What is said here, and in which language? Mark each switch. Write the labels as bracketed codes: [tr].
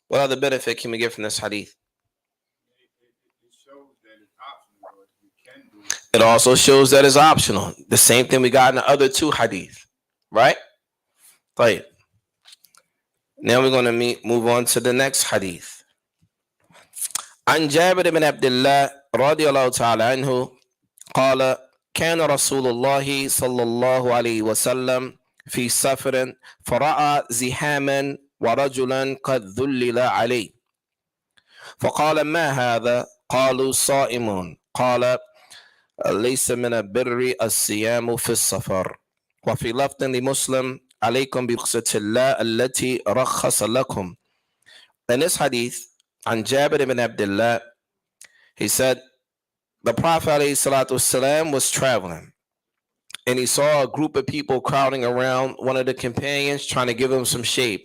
[en] What other benefit can we get from this hadith? It also shows that it's optional. The same thing we got in the other two hadith. Right? Right. Now we're going to move on to the next hadith. [ar] عن جابر بن عبد الله رضي الله تعالى عنه قال كان رسول الله صلى الله عليه وسلم في سفر فرأى زحاما ورجلا قد ذلل عليه فقال ما هذا؟ قالوا صائم. قال ليس من البر الصيام في السفر. وفي لفظ لمسلم عليكم برخصة الله التي رخص لكم. [en] In this hadith, [ar] عن جابر بن عبد الله, [en] he said the Prophet ﷺ was traveling and he saw a group of people crowding around one of the companions trying to give him some shade.